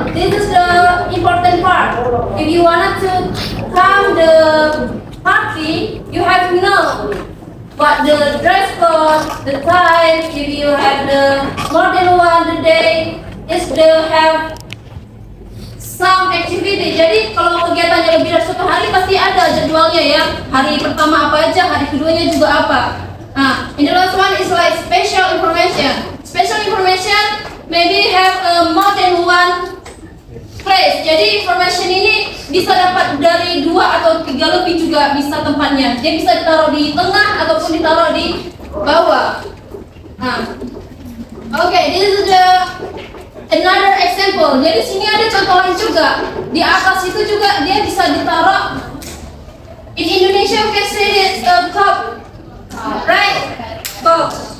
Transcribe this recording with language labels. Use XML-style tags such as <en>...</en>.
<en>This is the important part. If you wanted to come the party, you have to know what the dress code, the time. If you have the more than one day, is they have some activity.</en> <id>Jadi kalau kegiatannya lebih dari satu hari pasti ada jadwalnya ya. Hari pertama apa aja, hari keduanya juga apa.</id> <en>Nah, in the last one is like special information. Special information maybe have more than one place.</en> <id>Jadi information ini bisa dapat dari 2 atau 3 lebih juga bisa tempatnya. Dia bisa ditaruh di tengah ataupun ditaruh di bawah.</id> <en>Nah, okay, this is the another example.</en> <id>Jadi sini ada contoh lain juga. Di atas itu juga dia bisa ditaruh.</id> <en>In Indonesia we can say it's a cup, right? Cup.</en>